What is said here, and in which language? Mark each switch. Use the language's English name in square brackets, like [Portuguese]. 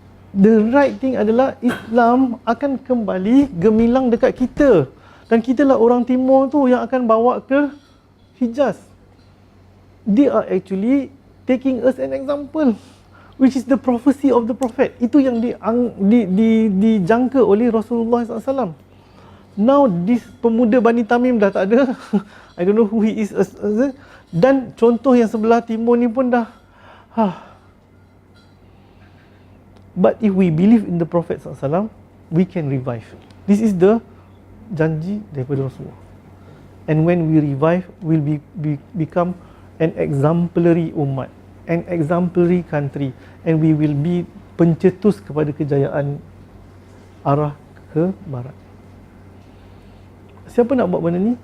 [English] The right thing [Malay] adalah Islam akan kembali gemilang dekat kita, dan kita lah orang timur tu yang akan bawa ke Hijaz. [English] They are actually taking us an example, which is the prophecy of the Prophet. [Malay] Itu yang dijangka oleh Rasulullah SAW. [English] Now this [Malay] pemuda Bani Tamim dah tak ada. [English] I don't know who he is. [Malay] Dan contoh yang sebelah timur ni pun dah. [English] But if we believe in the Prophet SAW, we can revive. This is the [Malay] janji daripada Rasulullah. [English] And when we revive, we'll become an exemplary umat, an exemplary country, and we will be [Malay] pencetus kepada kejayaan arah ke barat. Siapa nak buat benda ni?